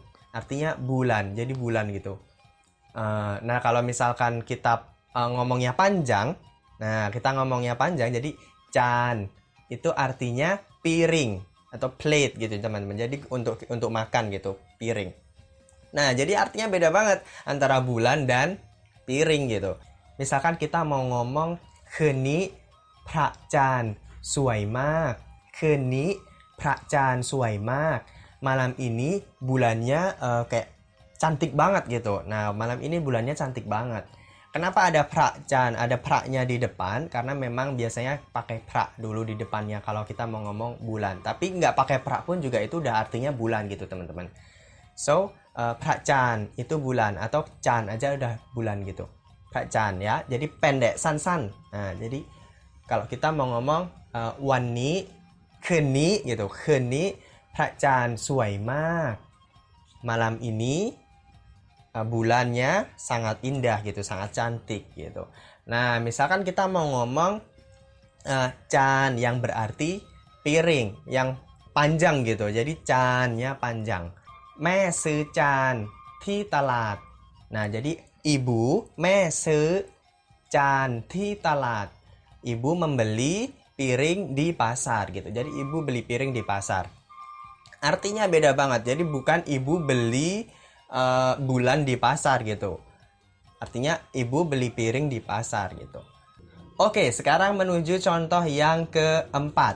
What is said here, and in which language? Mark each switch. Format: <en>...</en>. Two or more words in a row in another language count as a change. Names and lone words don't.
<id>Artinya bulan, jadi bulan gitu. Nah, kalau misalkan kita ngomongnya panjang, jadi chan itu artinya piring atau plate gitu, teman-teman. Jadi untuk makan gitu, piring. Nah, jadi artinya beda banget antara bulan dan piring gitu. Misalkan kita mau ngomong</id> <th>คืนนี้พระจันทร์สวยมาก คืนนี้พระจันทร์สวยมาก</th> <id>malam ini bulannya kayak cantik banget gitu. Nah, malam ini bulannya cantik banget. Kenapa ada pra-chan, ada pra-nya di depan? Karena memang biasanya pakai pra dulu di depannya kalau kita mau ngomong bulan. Tapi nggak pakai pra pun juga itu udah artinya bulan gitu, teman-teman. So, pra-chan itu bulan atau chan aja udah bulan gitu. Pra-chan ya. Jadi pendek, san-san. Nah, jadi kalau kita mau ngomong</id> <th>วันนี้ คืนนี้</th> <id>gitu.</id> <th>คืนนี้ พระจันทร์ สวยมาก</th> <id>malam ini bulannya sangat indah gitu, sangat cantik gitu. Nah, misalkan kita mau ngomong chan yang berarti piring, yang panjang gitu. Jadi channya panjang.</id> <th>แม่ซื้อจานที่ตลาด</th> <id>Nah, jadi ibu</id> <th>แม่ซื้อจานที่ตลาด</th> <id>Ibu membeli piring di pasar gitu. Jadi ibu beli piring di pasar. Artinya beda banget. Jadi bukan ibu beli bulan di pasar gitu. Artinya ibu beli piring di pasar gitu. Oke, sekarang menuju contoh yang keempat.</id>